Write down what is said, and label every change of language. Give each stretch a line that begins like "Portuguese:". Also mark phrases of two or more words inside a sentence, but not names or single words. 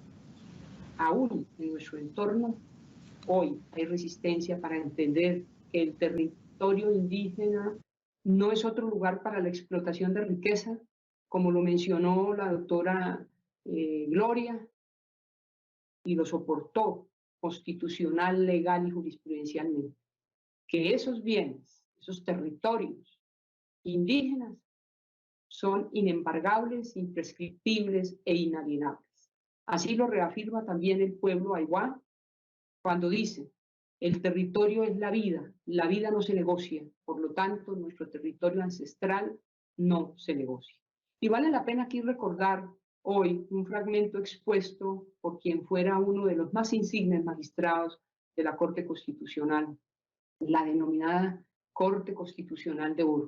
Spanish: Aún en nuestro entorno, hoy hay resistencia para entender que el territorio indígena no es otro lugar para la explotación de riqueza, como lo mencionó la doctora Gloria, y lo soportó constitucional, legal y jurisprudencialmente, que esos bienes, esos territorios indígenas son inembargables, imprescriptibles e inalienables. Así lo reafirma también el pueblo aymara cuando dice: el territorio es la vida no se negocia, por lo tanto nuestro territorio ancestral no se negocia. Y vale la pena aquí recordar hoy un fragmento expuesto por quien fuera uno de los más insignes magistrados de la Corte Constitucional, la denominada Corte Constitucional de Oro.